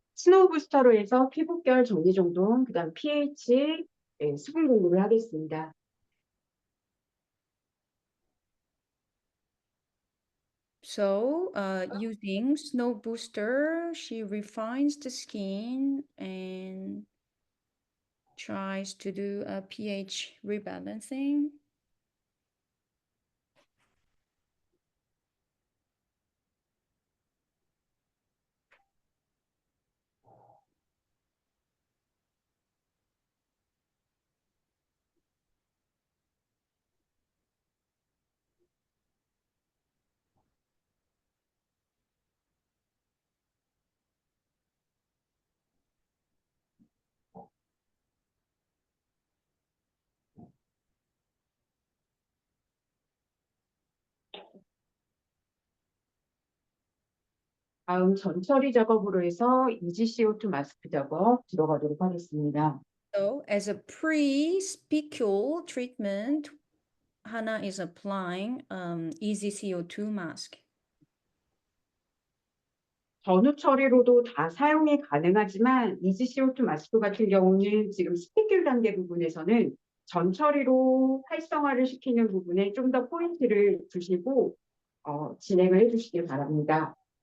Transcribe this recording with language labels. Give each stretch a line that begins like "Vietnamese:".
Korean: 스노우 부스터로 해서 피부결 정리정돈, 그다음 pH, 수분 공급을 하겠습니다.
English: So using Snow Booster, she refines the skin and tries to do a pH rebalancing.
Korean: 다음 전처리 작업으로 해서 EgCO2 마스크 작업 들어가도록 하겠습니다.
English: So as a pre-spicule treatment, Hannah is applying easy CO2 mask.
Korean: 전후 처리로도 다 사용이 가능하지만 EgCO2 마스크 같은 경우는 지금 스피큘 단계 부분에서는 전 처리로 활성화를 시키는 부분에 좀 더 포인트를 주시고 진행을 해주시길 바랍니다.